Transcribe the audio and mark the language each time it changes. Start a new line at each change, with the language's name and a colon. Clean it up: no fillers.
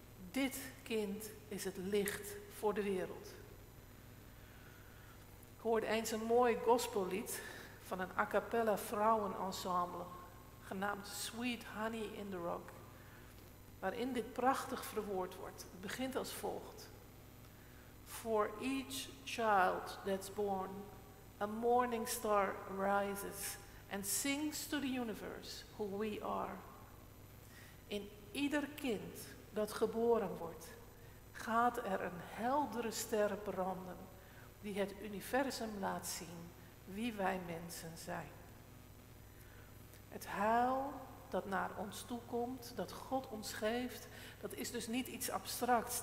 Dutch: Dit kind is het licht voor de wereld. Ik hoorde eens een mooi gospellied van een a cappella vrouwenensemble, genaamd Sweet Honey in the Rock, waarin dit prachtig verwoord wordt. Het begint als volgt.
English: For each child that's born, a morning star rises and sings to the universe who we are.
Dutch: In ieder kind dat geboren wordt, gaat er een heldere ster branden die het universum laat zien wie wij mensen zijn. Het heil dat naar ons toe komt, dat God ons geeft, dat is dus niet iets abstracts.